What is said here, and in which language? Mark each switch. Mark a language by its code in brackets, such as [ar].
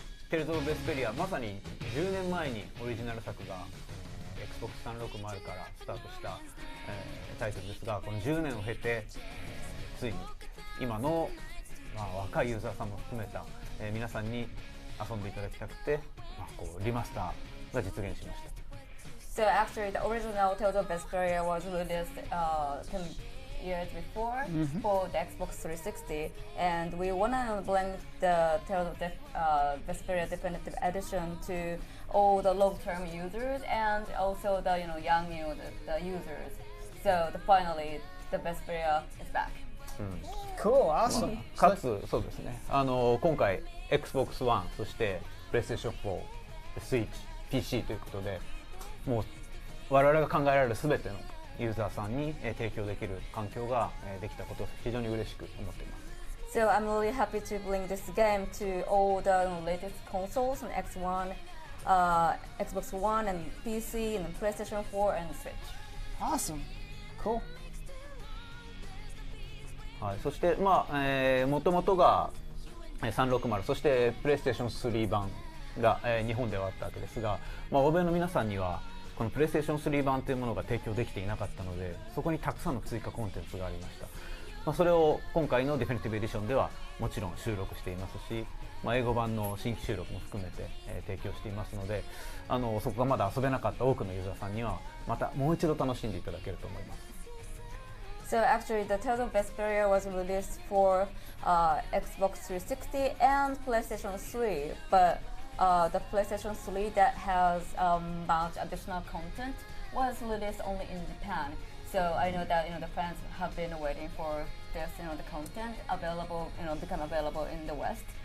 [ja] テレゾーベスペリア、まさに10年前にオリジナル作が、Xbox 360からスタートした、タイトルですが、この10年を経て、ついに今の、若いユーザーさんも含めた、皆さんに遊んでいただきたくて、こうリマスターが実現しました。 [en] So actually, the original Tales of Vesperia was released 10 years before for the Xbox 360, and we want to bring the Tales of Vesperia Definitive Edition to all the long-term users and also the young the users. So finally, the Vesperia is back. Cool, awesome. [ja] かつそうですね。今回 Xbox One そして PlayStation 4、Switch、PC ということで。もう我々が考えられる全てのユーザーさんに提供できる環境ができたことを非常に嬉しく思っています。 [en] So I'm really happy to bring this game to all the latest consoles on X1, Xbox One and PC and PlayStation 4 and Switch. Awesome, cool. [ja] はい、そしてもともとが360そして PlayStation 3版が日本ではあったわけですが、欧米の皆さんにはこの PlayStation 3版というものが提供できていなかったので、そこにたくさんの追加コンテンツがありました。それを今回のディフィニティブエディションではもちろん収録していますし、英語版の新規収録も含めて提供していますので、そこがまだ遊べなかった多くのユーザーさんにはまたもう一度楽しんでいただけると思います。 [en] So actually, the Tales of Vesperia was released for Xbox 360 and PlayStation 3, but the PlayStation 3 that has much additional content was released only in Japan. So I know that the fans have been waiting for this, the content available, become available in the West.